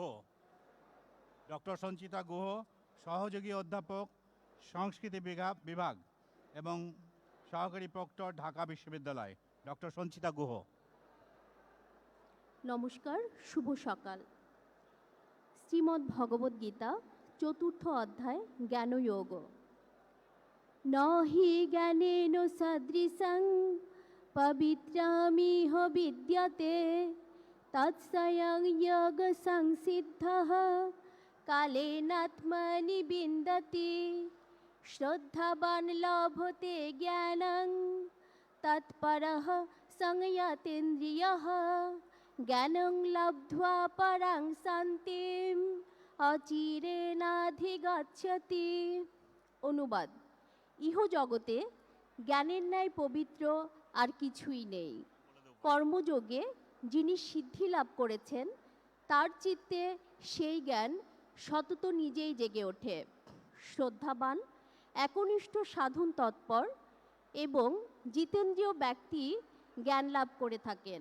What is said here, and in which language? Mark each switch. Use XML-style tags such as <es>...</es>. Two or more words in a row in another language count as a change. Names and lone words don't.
<bn>ডক্টর সঞ্চিতা গুহ, সহযোগী অধ্যাপক, সংস্কৃতি বিভাগ এবং সহকারী প্রক্টর, ঢাকা বিশ্ববিদ্যালয়। ডক্টর সঞ্চিতা গুহ। নমস্কার, শুভ সকাল। শ্রীমদ্ ভগবদ গীতা 4th অধ্যায় জ্ঞানযোগ।</bn> <sa>নহি জ্ঞানেন সদৃশং পবিত্রামিহ বিদ্যতে তৎস্বয়ং যোগ সংসিদ্ধঃ কালেনাত্মনি বিন্দতি শ্রদ্ধাবান লভতে জ্ঞানং তৎপরঃ সংযতেন্দ্রিয়ঃ জ্ঞানং লব্ধ্বা পরাং শান্তিম অচিরেনাধিগচ্ছতি।</sa> <bn>অনুবাদ: ইহ জগতে জ্ঞানের ন্যায় পবিত্র আর কিছুই নেই। কর্মযোগে যিনি সিদ্ধি লাভ করেছেন তার চিত্তে সেই জ্ঞান সতত নিজেই জেগে ওঠে। শ্রদ্ধাবান, একনিষ্ঠ সাধন তৎপর এবং জিতেন্দ্রীয় ব্যক্তি জ্ঞান লাভ করে থাকেন।</bn>